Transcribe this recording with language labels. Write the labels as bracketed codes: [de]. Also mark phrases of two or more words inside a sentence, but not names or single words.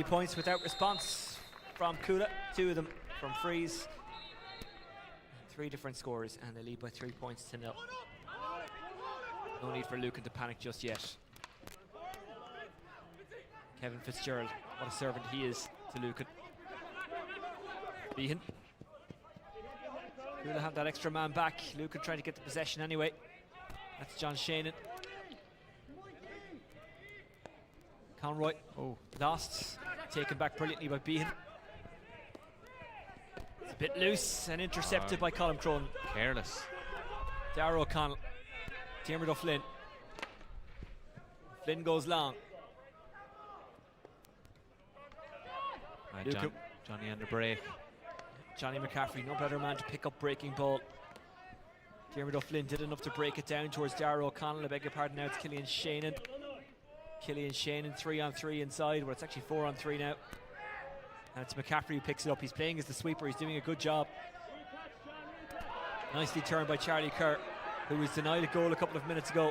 [en] points without response from Cuala, 2 of them from frees. 3 different scores, and they lead by 3 points to 0. No need for Lucan to panic just yet. Kevin Fitzgerald, what a servant he is to Lucan. Behan. Cuala have that extra man back. Lucan trying to get the possession anyway. That's John Shannon. Conroy Oh, lost, taken back brilliantly by Behan. It's a bit loose and intercepted by Colm Cronin. careless. Darragh O'Connell, Diarmuid O'Flynn. Flynn goes long. Johnny on the break. Johnny McCaffrey, no better man to pick up breaking ball. Diarmuid O'Flynn did enough to break it down towards Darragh O'Connell. I beg your pardon, now it's Killian Shannon. Killian Shannon 3-on-3 inside, where it's actually 4-on-3 now. And it's McCaffrey who picks it up. He's playing as the sweeper, he's doing a good job. Nicely turned by Charlie Kerr, who was denied a goal a couple of minutes ago.